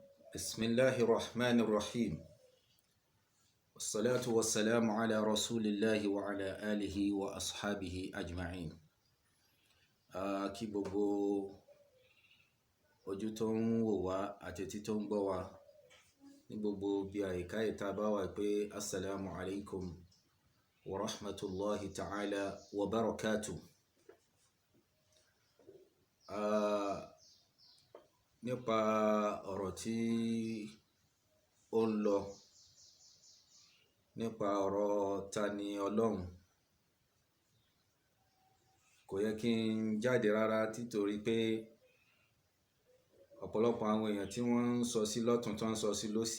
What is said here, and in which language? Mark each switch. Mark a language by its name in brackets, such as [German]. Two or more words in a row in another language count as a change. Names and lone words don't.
[Arabic] بسم الله الرحمن الرحيم والصلاة والسلام على رسول الله وعلى آله وأصحابه أجمعين. [Yoruba] Kí gbogbo ojú tó ń wò wá àti etí tó ń gbọ́ wá ní gbogbo bí àyíká ìta bá wà pé [Arabic] السلام عليكم ورحمة الله تعالى وبركاته. [Yoruba] Nípa ọ̀rọ̀ tí ó ń lọ nípa ọ̀rọ̀ ta ni Ọlọ́run, kò yẹ kí n jáde rárá títorí pé ọ̀pọ̀lọpọ̀ àwọn èèyàn tí wọ́n ń sọ sí lọ́tùn tó ń sọ sí lósì.